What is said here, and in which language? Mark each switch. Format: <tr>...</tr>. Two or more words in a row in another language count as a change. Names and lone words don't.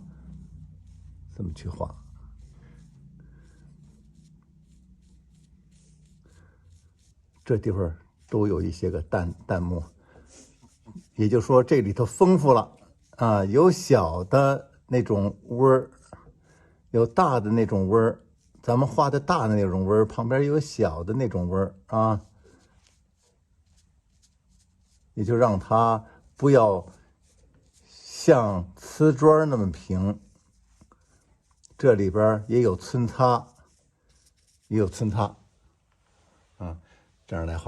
<zh>這麼去畫，這地方都有一些個淡墨，也就是說這裡頭豐富了啊，有小的那種紋兒，有大的那種紋兒，咱們畫的大的那種紋兒，旁邊有小的那种紋兒啊，也就讓它不要像瓷磚那麼平。這裡邊也有皴擦，啊，這樣來畫。</zh>